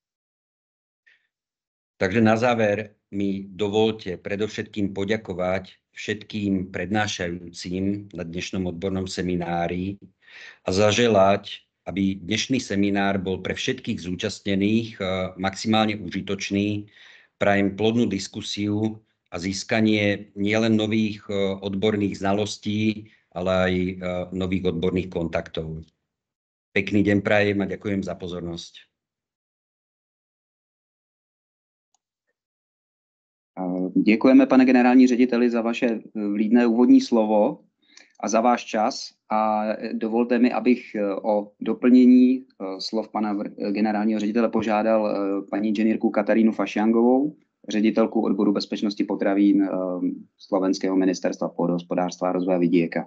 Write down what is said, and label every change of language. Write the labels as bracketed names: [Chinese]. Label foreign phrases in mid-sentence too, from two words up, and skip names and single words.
[Slovak] Takže na záver mi dovolte predovšetkým poďakovať všetkým prednášajúcim na dnešnom odbornom seminári a zaželať, aby dnešný seminár bol pre všetkých zúčastnených maximálne užitočný. Prajem plodnú diskusiu a získanie nielen nových odborných znalostí, ale aj nových odborných kontaktov. Pekný deň prajem a ďakujem za pozornosť. [Czech] Děkujeme, pane generální řediteli, za vaše vlídné úvodní slovo a za váš čas. A dovolte mi, abych o doplnění slov pana generálního ředitele požádal paní inženýrku Katarínu Fašiangovou, ředitelku odboru bezpečnosti potravín Slovenského ministerstva pôdohospodárstva a rozvoja vidieka.